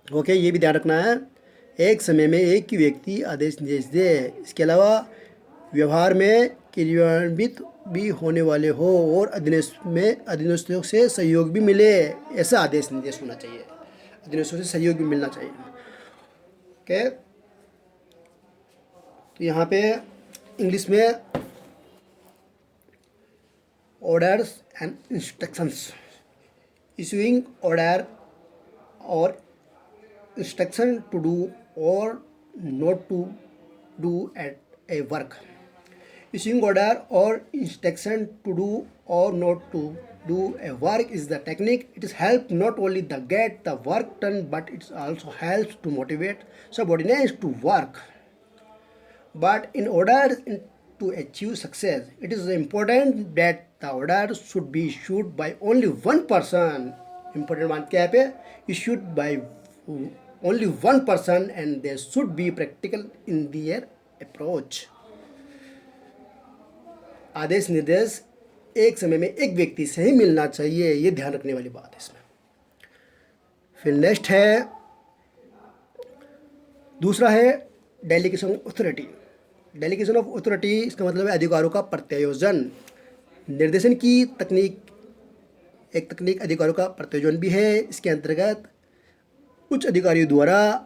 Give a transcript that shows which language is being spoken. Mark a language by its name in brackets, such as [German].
[Hindi] ये भी ध्यान रखना है, एक समय में एक ही व्यक्ति आदेश निर्देश दे। इसके अलावा व्यवहार में क्रियान्वित भी होने वाले हो और अधीनस्थों से सहयोग भी मिले, ऐसा आदेश निर्देश होना चाहिए। अधीनस्थों से सहयोग भी मिलना चाहिए। तो यहाँ पे इंग्लिश में [English] Orders and instructions, issuing order or instruction to do or not to do at a work. Issuing order or instruction to do or not to do a work is the technique. It is help not only to get the work done, but it also helps to motivate subordinates to work. But in order to achieve success, it is important that the order should be issued by only one person. [Hindi] Important बात क्या है पे? [English] Issued by only one person and they should be practical in their approach. [Hindi] आदेश निर्देश एक समय में एक व्यक्ति से ही मिलना चाहिए, ये ध्यान रखने वाली बात है इसमें। फिर नेक्स्ट है, दूसरा है delegation of authority. Delegation of authority, इसका मतलब है अधिकारों का प्रत्यायोजन। निर्देशन की एक तकनीक अधिकारों का प्रत्यायोजन भी है। इसके अंतर्गत उच्च अधिकारियों द्वारा